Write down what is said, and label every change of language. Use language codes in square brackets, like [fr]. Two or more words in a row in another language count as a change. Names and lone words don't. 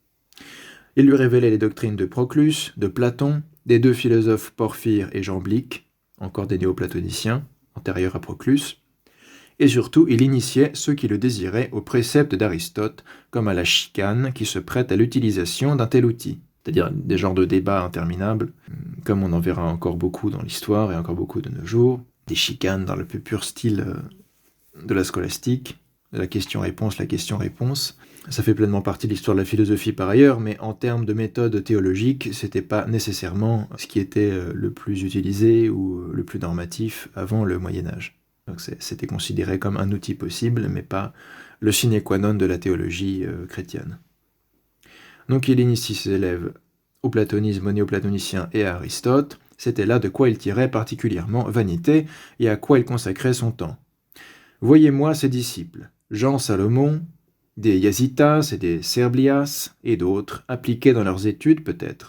[fr] Il lui révélait les doctrines de Proclus, de Platon, des deux philosophes Porphyre et Jamblique, encore des néoplatoniciens, antérieurs à Proclus, et surtout il initiait ceux qui le désiraient aux préceptes d'Aristote, comme à la chicane qui se prête à l'utilisation d'un tel outil, c'est-à-dire des genres de débats interminables, comme on en verra encore beaucoup dans l'histoire et encore beaucoup de nos jours, des chicanes dans le plus pur style de la scolastique, de la question-réponse, la question-réponse. Ça fait pleinement partie de l'histoire de la philosophie par ailleurs, mais en termes de méthode théologique, c'était pas nécessairement ce qui était le plus utilisé ou le plus normatif avant le Moyen-Âge. Donc c'était considéré comme un outil possible, mais pas le [la] sine qua non [fr] de la théologie chrétienne. Donc il initie ses élèves au platonisme, au néoplatonicien et à Aristote. C'était là de quoi il tirait particulièrement vanité et à quoi il consacrait son temps. Voyez-moi ses disciples, Jean Salomon, des Yazitas et des Serblias et d'autres, appliqués dans leurs études peut-être.